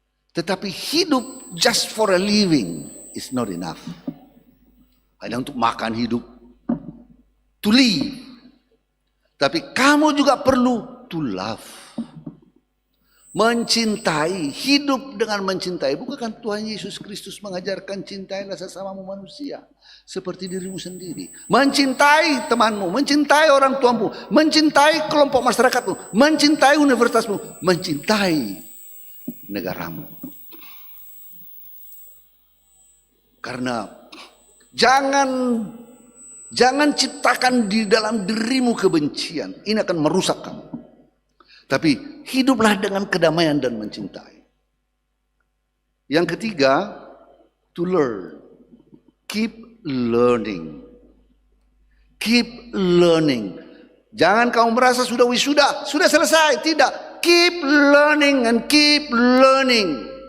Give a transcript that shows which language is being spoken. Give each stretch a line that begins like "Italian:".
Indonesian: Tetapi hidup
English: just for a living is not enough.
Indonesian: Hanya untuk makan hidup,
English: to live.
Indonesian: Tapi kamu juga perlu
English: to love.
Indonesian: Mencintai, hidup dengan mencintai. Bukankah Tuhan Yesus Kristus mengajarkan cintailah sesamamu manusia seperti dirimu sendiri. Mencintai temanmu, mencintai orang tuamu, mencintai kelompok masyarakatmu, mencintai universitasmu, mencintai negaramu. Karena Jangan ciptakan di dalam dirimu kebencian. Ini akan merusak kamu. Tapi hiduplah dengan kedamaian dan mencintai. Yang ketiga,
English: to learn. Keep learning. Keep learning.
Indonesian: Jangan kamu merasa sudah wisuda, sudah selesai. Tidak.
English: Keep learning and keep learning.